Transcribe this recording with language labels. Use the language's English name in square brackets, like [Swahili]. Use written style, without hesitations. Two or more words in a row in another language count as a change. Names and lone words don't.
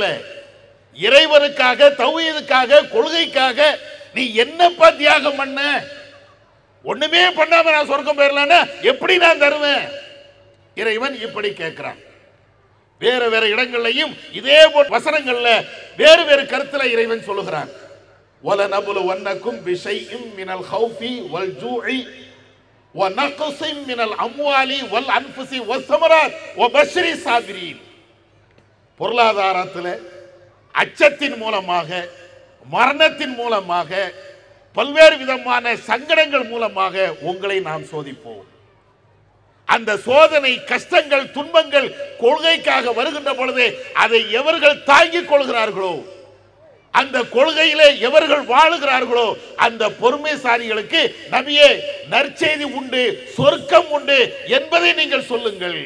[Tamil] இறைவனுக்காக, தௌஹீதுக்காக, கொள்கைக்காக நீ என்னப்பா தியாகம் பண்ண? ஒண்ணுமே பண்ணாம நான் சொர்க்கம் பெறலாம்னா எப்படி நான் தருவேன்? இறைவன் இப்படி கேட்கிறான். வேற வேற இடங்கள்லையும் இதே போன்ற வசனங்கள்ல வேறு வேறு கருத்துல இறைவன் சொல்லுகிறான். [Arabic] وَلَنَبْلُوَنَّكُمْ بِشَيْءٍ مِنَ الْخَوْفِ وَالْجُوعِ وَنَقْصٍ مِنَ الْأَمْوَالِ وَالْأَنْفُسِ وَالثَّمَرَاتِ وَبَشِّرِ الصَّابِرِينَ. [Tamil] பொருளாதாரத்தில் அச்சத்தின் மூலமாக, மரணத்தின் மூலமாக, பல்வேறு விதமான சங்கடங்கள் மூலமாக உங்களை நாம் சோதிப்போம். அந்த சோதனை, கஷ்டங்கள், துன்பங்கள் கொள்கைக்காக வருகின்ற பொழுது அதை எவர்கள் தாங்கிக் கொள்கிறார்களோ, அந்த கொள்கையிலே எவர்கள் வாழுகிறார்களோ அந்த பொறுமைசாலிகளுக்கு நபியே நற்செய்தி உண்டு, சொர்க்கம் உண்டு என்பதை நீங்கள் சொல்லுங்கள்.